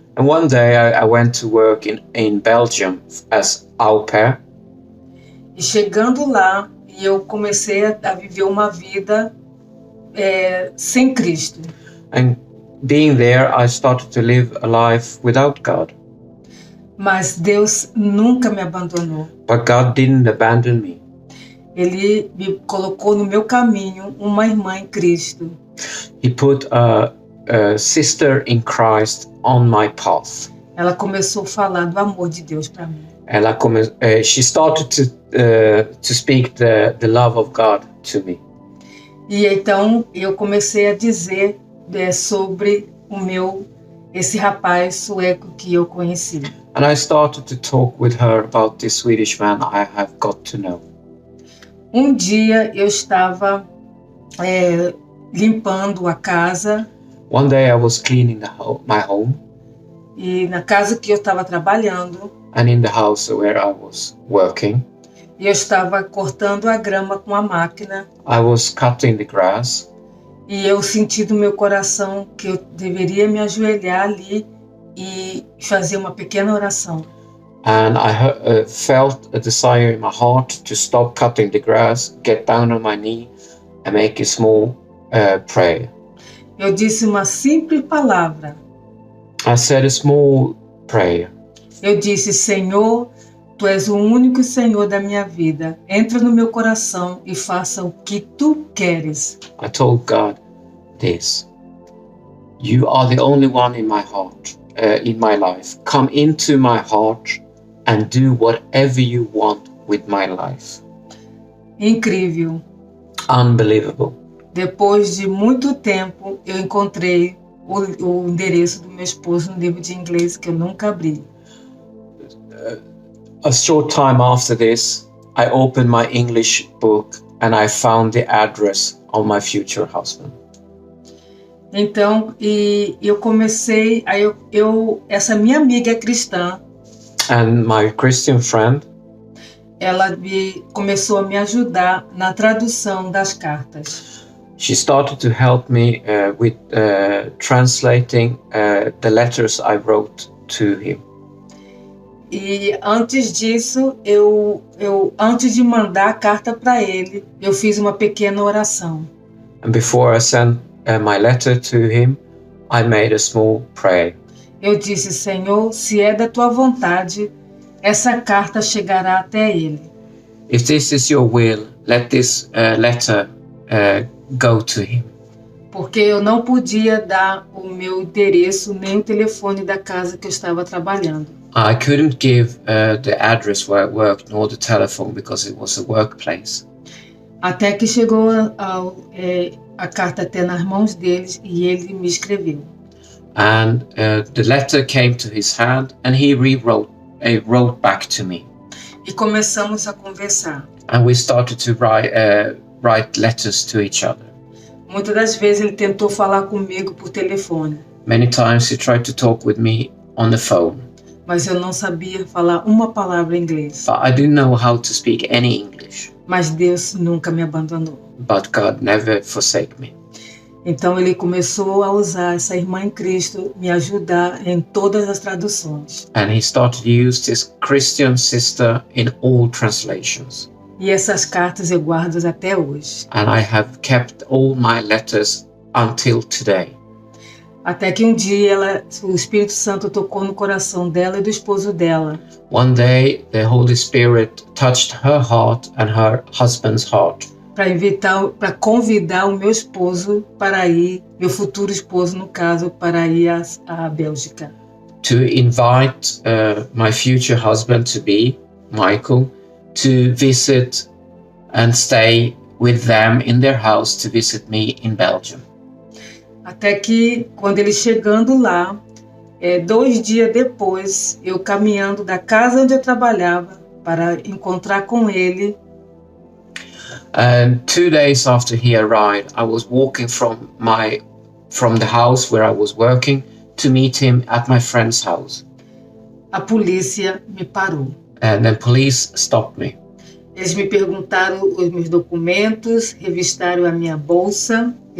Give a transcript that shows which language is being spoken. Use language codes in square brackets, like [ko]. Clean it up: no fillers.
[en] And one day I went to work in Belgium as au pair. [pt] E chegando lá, eu comecei a viver uma vida sem Cristo. [en] And being there, I started to live a life without God. [pt] Mas Deus nunca me abandonou. [en] But God didn't abandon me. [pt] Ele me colocou no meu caminho uma irmã em Cristo. [en] He put a sister in Christ on my path. [pt] Ela começou a falar do amor de Deus para mim. [en] She started to speak the love of God to me. [pt] E então eu comecei a dizer sobre esse rapaz sueco que eu conheci. [en] And I started to talk with her about this Swedish man I have got to know. [pt] Um dia eu estava limpando a casa. [en] One day I was cleaning my home. [pt] E na casa que eu estava trabalhando. [en] And in the house where I was working. [pt] E eu estava cortando a grama com a máquina. [en] I was cutting the grass. [pt] E eu senti do meu coração que eu deveria me ajoelhar ali e fazer uma pequena oração. [en] And I felt a desire in my heart to stop cutting the grass, get down on my knee and make a small prayer. [pt] Eu disse uma simples palavra. [en] I said a small prayer. [pt] Eu disse: Senhor, Tu és o único Senhor da minha vida. Entra no meu coração e faça o que Tu queres. [en] I told God this. You are the only one in my heart, in my life. Come into my heart and do whatever you want with my life. [pt] Incrível. [en] Unbelievable. [pt] Depois de muito tempo, eu encontrei o endereço do meu esposo no livro de inglês que eu nunca abri. [en] A short time after this, I opened my English book and I found the address of my future husband. [pt] Então, eu comecei, essa minha amiga cristã, [en] and my Christian friend, [pt] ela começou a me ajudar na tradução das cartas. [en] She started to help me with translating the letters I wrote to him. [pt] E antes disso, antes de mandar a carta para ele, eu fiz uma pequena oração. [en] And before I sent my letter to him, I made a small prayer. [pt] Eu disse: Senhor, se é da tua vontade, essa carta chegará até ele. [en] If this is your will, let this letter go to him. [pt] Porque eu não podia dar o meu endereço nem o telefone da casa que eu estava trabalhando. [en] I couldn't give the address where I worked nor the telephone because it was a workplace. [pt] Até que chegou a carta até nas mãos deles e ele me escreveu. [en] And the letter came to his hand and he wrote back to me. [pt] E começamos a conversar. [en] And we started to write letters to each other. [pt] Muitas das vezes ele tentou falar comigo por telefone. [en] Many times he tried to talk with me on the phone. [pt] Mas eu não sabia falar uma palavra em inglês. [en] But I didn't know how to speak any English. [pt] Mas Deus nunca me abandonou. [en] But God never forsake me. [pt] Então ele começou a usar essa irmã em Cristo, me ajudar em todas as traduções. [en] And he started to use this Christian sister in all translations. [pt] E essas cartas eu guardo até hoje. [en] And I have kept all my letters until today. [pt] Até que um dia o Espírito Santo tocou no coração dela e do esposo dela. [en] One day the Holy Spirit touched her heart and her husband's heart. [pt] Para convidar o meu esposo para ir, meu futuro esposo no caso, para ir à Bélgica. [en] To invite my future husband to be, Michael, to visit and stay with them in their house to visit me in Belgium. [pt] Até que, quando ele chegando lá, 2 dias depois, eu caminhando da casa onde eu trabalhava para encontrar com ele. [en] And 2 days after he arrived, I was walking from the house where I was working to meet him at my friend's house. [pt] A polícia me parou. [en] And then police stopped me. [pt] Eles me perguntaram os meus documentos, revistaram a minha bolsa.